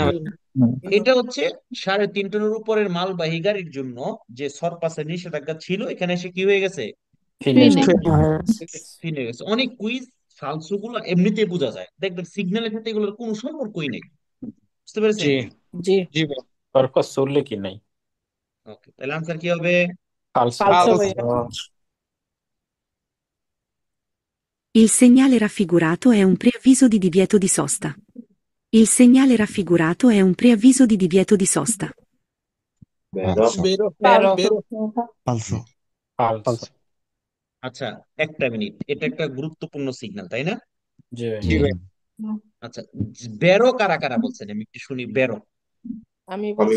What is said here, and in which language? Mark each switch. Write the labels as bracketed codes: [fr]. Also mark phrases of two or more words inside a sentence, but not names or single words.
[bn] এটা হচ্ছে 3.5 টনের উপরের মালবাহী গাড়ির জন্য যে সরপাসের নিষেধাজ্ঞা ছিল, এখানে এসে কি হয়ে গেছে? ফিনিশ। কিনে হয়েছে। ফিরে গেছে। অনেক কুইজ ফালসু গুলো এমনিতেই বোঝা যায়, দেখবেন সিগন্যালের সাথে এগুলোর কোনো সম্পর্কই নেই। বুঝতে পেরেছেন? জি জি। জি ভাই। পারপাস চললে কি নাই? ওকে, তাহলে আনসার কি হবে? ফালসো। ফালসো ভাইয়া। [it] Il segnale raffigurato è un preavviso di divieto di sosta. Il segnale raffigurato è un preavviso di divieto di sosta. [bn] বেরো বেরো। বেরো। ফালসো। ফালসো। আচ্ছা, একটা মিনিট, এটা একটা গুরুত্বপূর্ণ সিগন্যাল, তাই না? জি ভাই। জি ভাই। আচ্ছা, বেরো কারা কারা বলছেন আমি একটু শুনি। বেরো আমি বলছি